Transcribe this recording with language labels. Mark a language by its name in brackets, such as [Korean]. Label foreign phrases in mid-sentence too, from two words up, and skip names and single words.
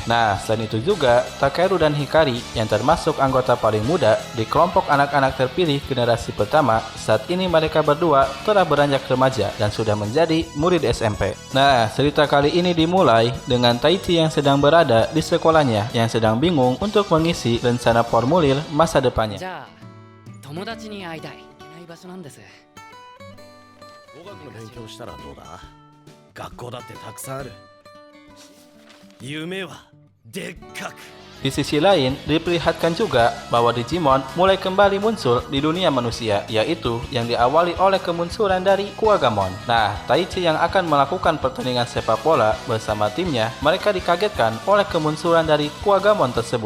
[Indonesian] Nah, selain itu juga, Takeru dan Hikari yang termasuk anggota paling muda di kelompok anak-anak terpilih generasi pertama, saat ini mereka berdua telah beranjak remaja dan sudah menjadi murid SMP. Nah, cerita kali ini dimulai dengan Taichi yang sedang berada di sekolahnya yang sedang bingung untuk mengisi rencana formulir masa depannya. [Japanese] 場所なんです。語学の勉強したらどうだ？学校だってたくさんある。夢はでっかく。 [Indonesian] Di sisi lain, diperlihatkan juga bahwa Digimon mulai kembali muncul di dunia manusia, yaitu yang diawali oleh kemunculan dari Kuwagamon. Nah, Taichi yang akan melakukan pertandingan sepak bola bersama timnya, mereka dikagetkan oleh kemunculan dari Kuwagamon tersebut.